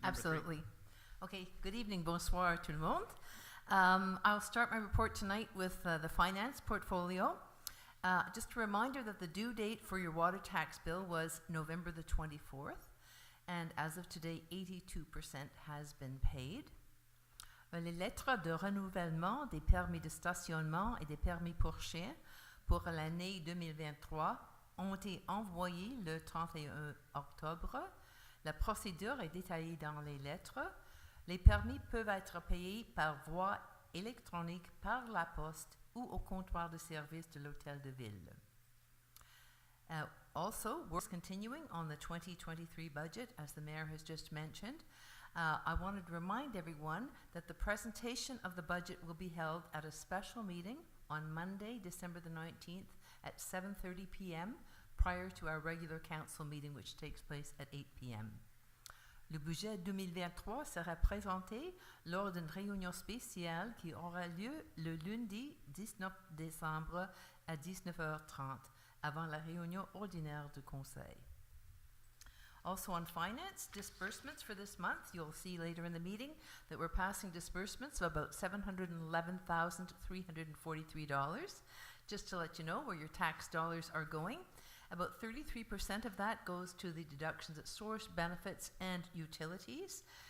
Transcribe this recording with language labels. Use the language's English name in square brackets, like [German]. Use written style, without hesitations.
[English] Absolutely. Okay, good evening, [French] bonsoir tout le monde. [English] I'll start my report tonight with the finance portfolio. Just a reminder that the due date for your water tax bill was November the 24th, and as of today, 82% has been paid. [French] Les lettres de renouvellement des permis de stationnement et des permis pour chiens pour l'année 2023 ont été envoyées le 31 octobre. La procédure est détaillée dans les lettres. Les permis peuvent être payés par voie électronique par la poste ou au comptoir de service de l'hôtel de ville. [English] Also, we're continuing on the 2023 budget, as the mayor has just mentioned. I wanted to remind everyone that the presentation of the budget will be held at a special meeting on Monday, December the 19th at 7:30 p.m. prior to our regular council meeting, which takes place at 8 p.m. [French] Le budget 2023 sera présenté lors d'une réunion spéciale qui aura lieu le lundi 19 décembre à 19h30 avant la réunion ordinaire du conseil. [English] Also on finance, disbursements for this month, you'll see later in the meeting that we're passing disbursements of about $711,343. Just to let you know where your tax dollars are going, about 33% of that goes to the deductions at source, benefits, and utilities.